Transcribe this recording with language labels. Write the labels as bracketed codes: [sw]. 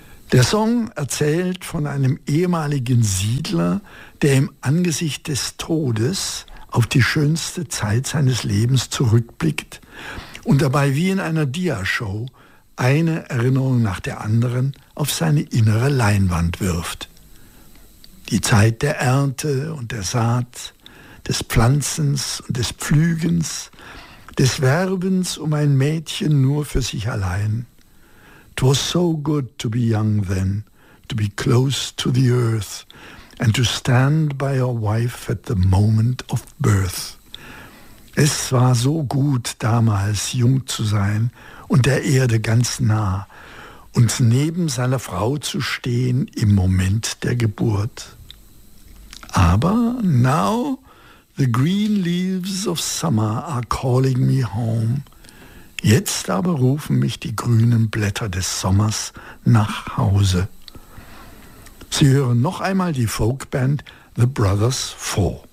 [de] Der Song erzählt von einem ehemaligen Siedler, der im Angesicht des Todes auf die schönste Zeit seines Lebens zurückblickt und dabei wie in einer Diashow eine Erinnerung nach der anderen auf seine innere Leinwand wirft. Die Zeit der Ernte und der Saat, des Pflanzens und des Pflügens, des Werbens um ein Mädchen nur für sich allein. [en] "'Twas so good to be young then, to be close to the earth, and to stand by your wife at the moment of birth." [de] Es war so gut, damals jung zu sein und der Erde ganz nah und neben seiner Frau zu stehen im Moment der Geburt. Aber [en] now the green leaves of summer are calling me home. [de] Jetzt aber rufen mich die grünen Blätter des Sommers nach Hause. Sie hören noch einmal die Folkband The Brothers Four.